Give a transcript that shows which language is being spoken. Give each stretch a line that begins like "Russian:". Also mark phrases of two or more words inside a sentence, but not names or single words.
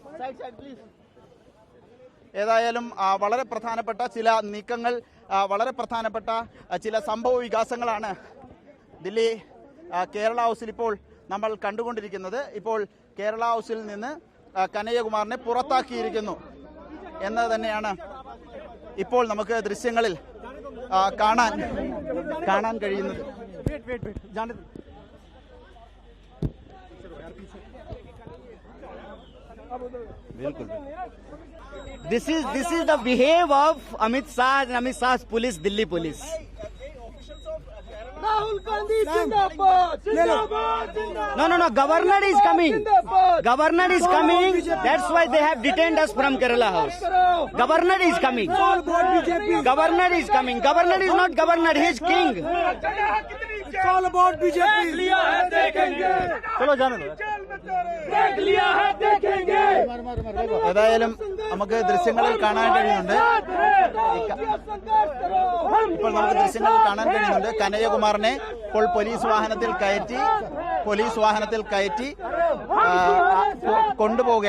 Malayalam: ഏതായാലും വളരെ പ്രധാനപ്പെട്ട ചില നീക്കങ്ങൾ, വളരെ പ്രധാനപ്പെട്ട ചില സംഭവ വികാസങ്ങളാണ് ദില്ലി കേരള ഹൗസിൽ ഇപ്പോൾ നമ്മൾ കണ്ടുകൊണ്ടിരിക്കുന്നത്. ഇപ്പോൾ കേരള ഹൗസിൽ നിന്ന് കനയ്യകുമാറിനെ പുറത്താക്കിയിരിക്കുന്നു എന്ന് തന്നെയാണ് ഇപ്പോൾ നമുക്ക് ദൃശ്യങ്ങളിൽ കാണാൻ കഴിയുന്നത്.
English: This is the behave of Amit Shah and Amit Shah's police, Delhi police.
Hindi: Rahul Gandhi Zindabad!
English: No. Governor is coming. Governor is coming. That's why they have detained us from Kerala House. Governor is coming. Governor is coming. Governor is not governor. He is king. It's all about BJP.
Hindi: चलो जाने दो.
Malayalam: ഏതായാലും നമുക്ക് ദൃശ്യങ്ങളിൽ കാണാൻ കഴിയുന്നുണ്ട്. കനയ്യകുമാറിനെ ഇപ്പോൾ പോലീസ് വാഹനത്തിൽ കയറ്റി കൊണ്ടുപോവുകയാണ്.